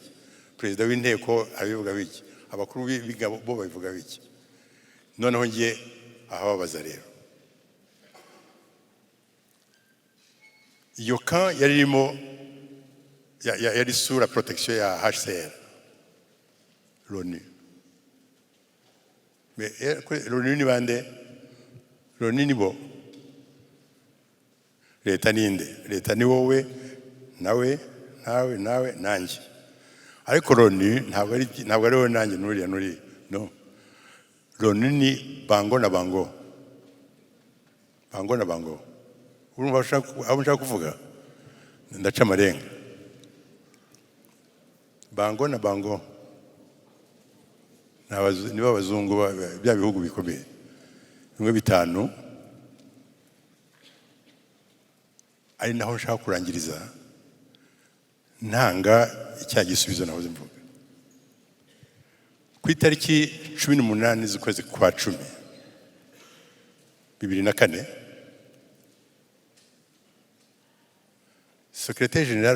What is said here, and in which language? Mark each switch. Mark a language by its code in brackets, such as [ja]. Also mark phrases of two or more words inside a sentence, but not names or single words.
[rw] Perezida w'inteko arabivuga biki? Abakuru b'ingabo bo babivuga biki? Noneho ngiye ahababaza rero, iyo camp yari irimo yari sura protection ya HCR l'ONU. Mais l'ONU ni bande? l'ONU ni bo. Leta ninde? Leta ni wowe, nawe nanjye. Ariko l'ONU ntabwo ari wowe nanjye nuri. No. l'ONU ni bango na bango. Bango na bango. Urumva abo nshaka kuvuga? Ndaca amarenga. Bango na bango. Niba abazungu bya bihugu bikomeye. Bimwe bitanu. Ari naho nshaka kurangiriza. Ntanga icya gisubizo nahoze mvuga. Ku itariki 18 z'ukwezi kwa 10 2004 [fr] Secrétaire général